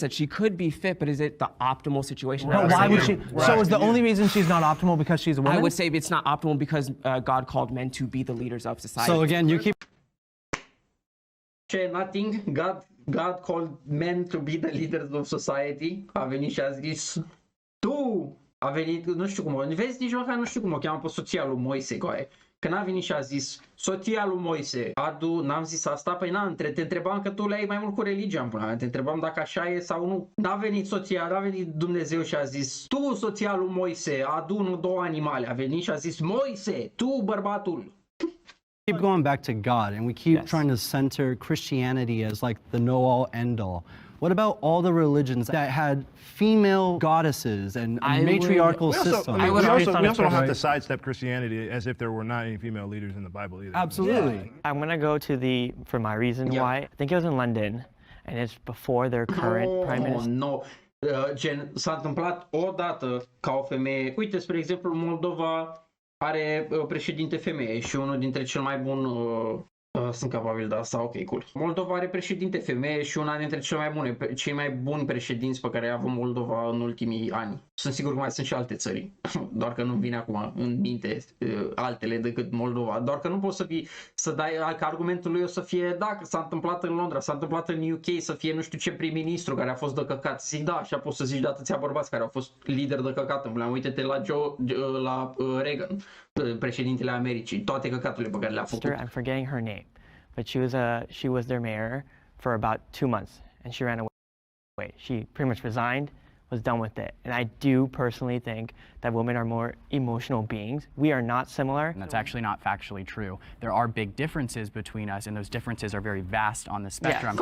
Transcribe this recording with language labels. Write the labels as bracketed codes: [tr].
[en] said, she could be fit, but is it the optimal situation? But why would she? So is the only reason she's not optimal because she's a woman? I would say it's not optimal because God called men to be the leaders of society. So again, you keep Nothing, God called men to be the leaders of society. [ro] A venit și a zis, a venit, nu știu cum, vezi, nici măcar nu știu cum o cheamă pe soția lui Moise, coaie. Când a venit și a zis, soția lui Moise, n-am zis asta, păi te întrebam că tu le-ai mai mult cu religia în până, te întrebam dacă așa e sau nu. N-a venit Dumnezeu și a zis, tu, soția lui Moise, adu 2 animale. A venit și a zis, Moise, tu, bărbatul. [en] keep going back to God and we keep trying to center Christianity as like the know-all end-all. What about all the religions that had female goddesses and matriarchal systems? We also don't have to sidestep Christianity as if there were not any female leaders in the Bible either. Absolutely. I'm gonna go to for my reason why. I think it was in London, and it's before their current prime minister. No. [ro] Gen, s-a întâmplat odată ca o femeie. Uite, spre exemplu, Moldova are președinte femeie și unul dintre cel mai bun sunt capabil de asta, ok, cool. Moldova are președinte femeie și una dintre cei mai buni președinți pe care i-a avut Moldova în ultimii ani. Sunt sigur că mai sunt și alte țări, doar că nu-mi vine acum în minte altele decât Moldova. Doar că nu poți să dai, că argumentul lui o să fie, da, că s-a întâmplat în Londra, s-a întâmplat în UK, să fie nu știu ce prim-ministru care a fost de căcat. Zic, da, așa poți să zici de atâția bărbați care au fost lideri de căcat. Uite-te la Reagan, președintele Americii, toate căcaturile pe care le-a făcut. [en] I'm forgetting her name, but she was their mayor for about 2 months, and she ran away. She pretty much resigned, was done with it. And I do personally think that women are more emotional beings. We are not similar. And that's actually not factually true. There are big differences between us, and those differences are very vast on the spectrum.